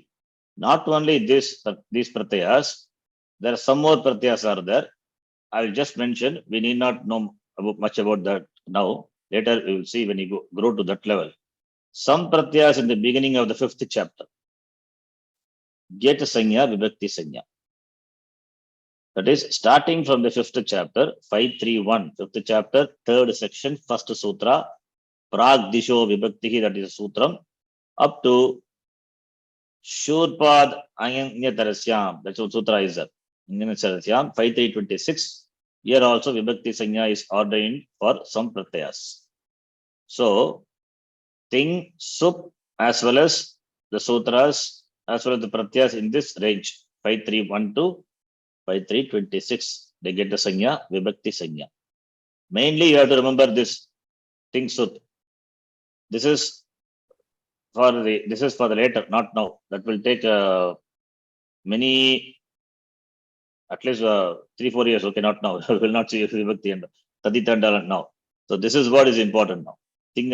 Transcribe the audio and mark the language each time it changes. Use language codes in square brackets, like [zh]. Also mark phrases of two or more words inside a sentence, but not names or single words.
[en] Not only these pratyas, there are some more pratyas are there. I will just mention, we need not know much about that now. Later we will see when you grow to that level. Some pratyas in the beginning of the 5th chapter get a [sa] sanya vibhakti sanya. [en] That is starting from the 5th chapter, 531, 5th chapter, 3rd section, 1st sutra, Prag Disho Vibhakti, that is a sutram, up to Shurpad Anyatarasyam, that's what sutra is that. 5326. Here also [sa] Vibhakti Sanya [en] is ordained for some pratyas. So, Ting, Sup, as well as the sutras, as well as the pratyas in this range, 531 to 5326, they get the sanya, [sa] vibhakti sanya. [en] Mainly, you have to remember this Ting Sut. This is for the later, not now. That will take many, at least 3-4 years. Okay, not now. We will not see vibhakti and tadita and now. So this is what is important now.